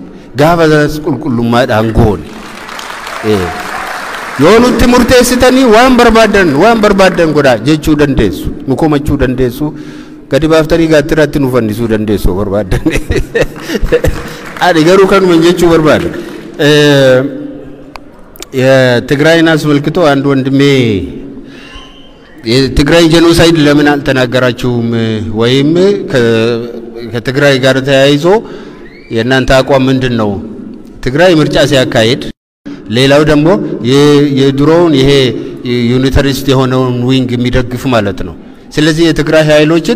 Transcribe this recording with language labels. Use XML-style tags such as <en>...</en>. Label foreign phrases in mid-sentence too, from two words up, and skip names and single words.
<om>Gaafa sanas qulqullummaadhaan goone yoo nutti murteessitanii waan barbaadan godhaa jechuu dandeessu nu komachuu dandeessu gadi baaftanii gaatiraatti nu fannisuu dandeessu barbaadan ani garuu kanuma jechuu barbaada.</om> <am>Tigraayin አስመልክቶ አንድ ወንድሜ የትግራይ ጄኖሳይድ ለምን አልተናገራችሁም ወይም ከትግራይ ጋር ተያይዞ የእናንተ አቋም ምንድነው? ትግራይ ምርጫ ሲያካሂድ ሌላው ደግሞ የድሮውን ይሄ ዩኒታሪስት የሆነውን ዊንግ የሚደግፍ ማለት ነው። ስለዚህ የትግራይ ኃይሎችን</am>